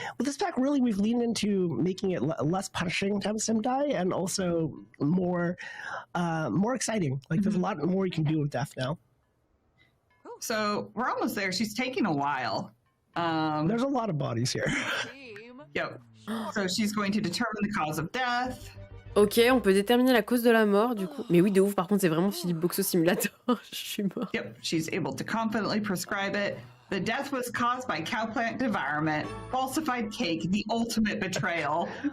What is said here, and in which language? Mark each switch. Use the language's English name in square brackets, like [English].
[English] With this pack, really, we've leaned into making it less punishing to have a Sim die, and also more exciting. Like there's a lot more you can do with death now. So we're almost there. She's taking a while. There's a lot of bodies here. Yep. So she's going to determine the cause of death. [French] Ok, on peut déterminer la cause de la mort du coup. Mais oui, de ouf, par contre, c'est vraiment Philippe Boxo Simulator. Je suis mort. [English] Yep, she's able to confidently prescribe it. The death was caused by cowplant devourment, falsified cake, the ultimate betrayal.